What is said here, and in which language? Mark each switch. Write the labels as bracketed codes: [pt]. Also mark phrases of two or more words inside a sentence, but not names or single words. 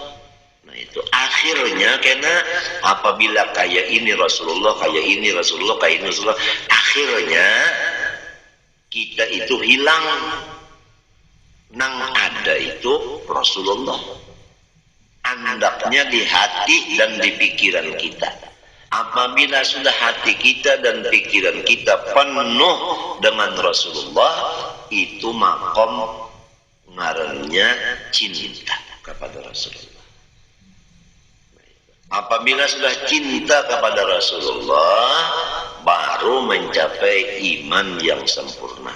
[id] Nah itu akhirnya karena apabila kaya ini Rasulullah, kaya ini Rasulullah, kaya ini Rasulullah, akhirnya kita itu hilang. [bjn] Nang ada itu Rasulullah, andaknya di hati dan di pikiran kita. [id] Apabila sudah hati kita dan pikiran kita penuh dengan Rasulullah, itu makom ngarannya cinta kepada Rasulullah. Apabila sudah cinta kepada Rasulullah, baru mencapai iman yang sempurna.